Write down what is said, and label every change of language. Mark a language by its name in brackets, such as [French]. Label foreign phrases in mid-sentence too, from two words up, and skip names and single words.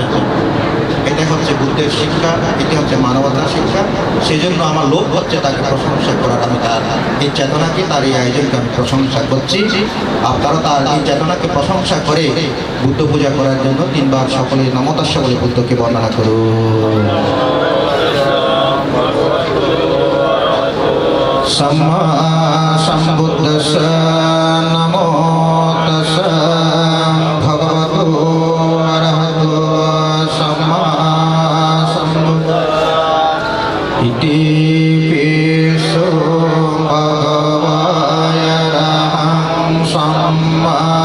[Bangla] এটা হচ্ছে বুদ্ধের শিক্ষা, এটি হচ্ছে মানবতার শিক্ষা। সেই জন্য আমার লোভ হচ্ছে তাকে প্রশংসা করার। আমি তার এই চেতনাকে, তার এই আয়োজনকে আমি প্রশংসা করছি। আপনারা তার এই চেতনাকে প্রশংসা করে বুদ্ধ পূজা করার জন্য 3 বার সকলে নমতাস্য বলে বুদ্ধকে বর্ণনা করুন। [Pali] সম্মা সম্বুদ্ধস্য নমো তস্য ভগবতো অরহতো সম্মা সম্বুদ্ধস্য ইতি পিসো ভগবায়রহং সম্মা